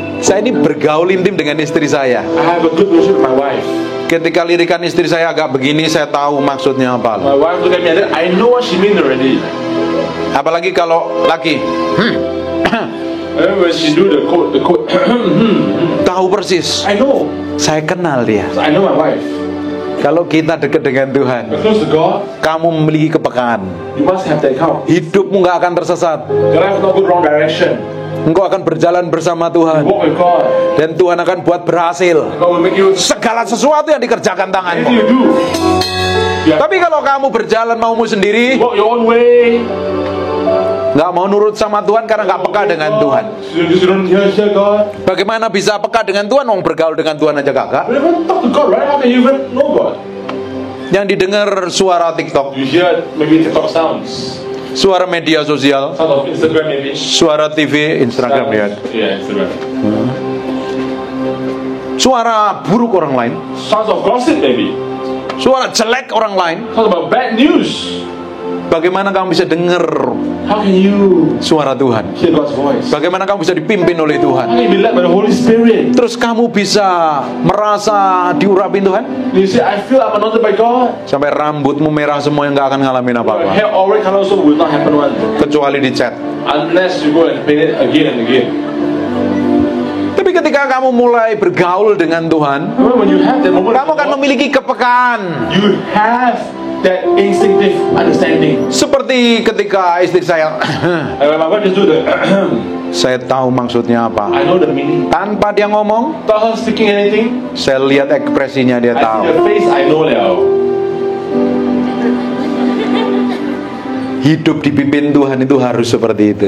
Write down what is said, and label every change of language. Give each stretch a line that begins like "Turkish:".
Indonesian: Saya ini bergaul intim dengan istri saya.
English: I have a good relationship with my wife.
Indonesian: Ketika lirikan istri saya agak begini, saya tahu maksudnya apa.
English: My wife look at me and then I know what she means already.
Indonesian: Apalagi kalau laki,
English: When she do the quote,
Indonesian: tahu persis.
English: I know.
Indonesian: Saya kenal dia.
English: I know my wife.
Indonesian: Kalau kita dekat dengan Tuhan,
English: When close to God,
Indonesian: kamu memiliki kepekaan.
English: you must have that count.
Indonesian: Hidupmu nggak akan tersesat.
English: Your life will not go the wrong direction.
Indonesian: Engkau akan berjalan bersama
English: You
Indonesian: Tuhan,
English: walk with God.
Indonesian: dan Tuhan akan buat berhasil
English: God will make you
Indonesian: segala sesuatu yang dikerjakan
English: anything
Indonesian: tanganmu.
English: you do. You
Indonesian: Tapi kalau kamu berjalan maumu sendiri,
English: walk your own way.
Indonesian: nggak mau nurut sama Tuhan karena nggak peka dengan Tuhan.
English: You don't hear God.
Indonesian: Bagaimana bisa peka dengan Tuhan? Mau bergaul dengan Tuhan aja kakak.
English: You never talk to God, right? How can you even know God?
Indonesian: Yang didengar suara TikTok,
English: You hear maybe TikTok sounds,
Indonesian: suara media sosial,
English: sound of Instagram maybe.
Indonesian: suara TV, Instagram ya,
English: Yeah, Instagram.
Indonesian: suara buruk orang lain,
English: Sounds of gossip maybe.
Indonesian: suara jelek orang lain.
English: Sounds about bad news.
Indonesian: Bagaimana kamu bisa dengar
English: How can you
Indonesian: suara Tuhan?
English: hear God's voice?
Indonesian: Bagaimana kamu bisa dipimpin oleh
English: How
Indonesian: Tuhan?
English: can you be led by the Holy Spirit?
Indonesian: Terus kamu bisa merasa diurapin Tuhan?
English: You say, I feel I'm anointed by God.
Indonesian: Sampai rambutmu merah semua yang gak akan ngalamin
English: Your
Indonesian: apa-apa,
English: hair already color also will not happen one.
Indonesian: kecuali dicat.
English: Unless you go and paint it again and again.
Indonesian: Tapi ketika kamu mulai bergaul dengan Tuhan,
English: Remember when you have that moment,
Indonesian: kamu akan memiliki kepekaan.
English: you have that instinctive understanding.
Indonesian: Seperti ketika istri saya,
English: And when my wife just do the
Indonesian: saya tahu maksudnya apa.
English: I know the meaning.
Indonesian: Tanpa dia ngomong,
English: Without her speaking anything,
Indonesian: saya lihat ekspresinya, dia
English: I see
Indonesian: tahu.
English: the face, I know now.
Indonesian: Hidup dipimpin Tuhan itu harus seperti itu.